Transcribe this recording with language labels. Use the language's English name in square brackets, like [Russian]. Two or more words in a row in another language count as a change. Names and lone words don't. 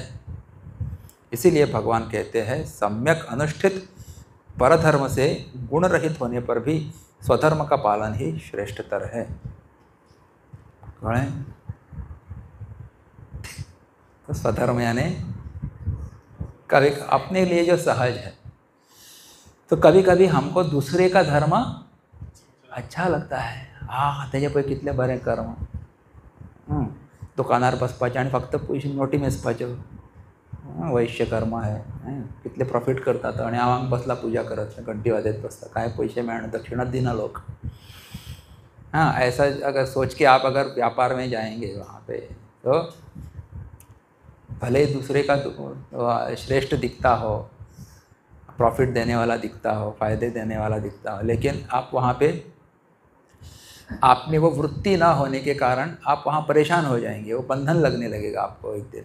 [Hindi] इसीलिए भगवान कहते हैं, सम्यक अनुष्ठित परधर्म से गुण रहित होने पर भी स्वधर्म का पालन ही श्रेष्ठतर है। तो स्वधर्म यानी कभी अपने लिए जो सहज है। तो कभी कभी हमको दूसरे का धर्म अच्छा लगता है, [Konkani] त्याचे पैकी कितले बरे कर्म, दुकानार बसपाचें आनी फक्त पयशे नोटी मेजपाच्यो, वैश्य कर्म आहे, कितले प्रॉफिट करतात, आणि हांव हांगा बसला पूजा करत, घंटी वाजत बसता, काय पैसे मेळना, दक्षिणा दिना लोक। [Hindi] हाँ, ऐसा अगर सोच के आप अगर व्यापार में जाएंगे वहाँ पे, तो भले ही दूसरे का श्रेष्ठ दिखता हो, प्रॉफिट देने वाला दिखता हो, फायदे देने वाला दिखता हो, लेकिन आप वहाँ पे आपने वो वृत्ति ना होने के कारण आप वहाँ परेशान हो जाएंगे, वो बंधन लगने लगेगा आपको एक दिन में।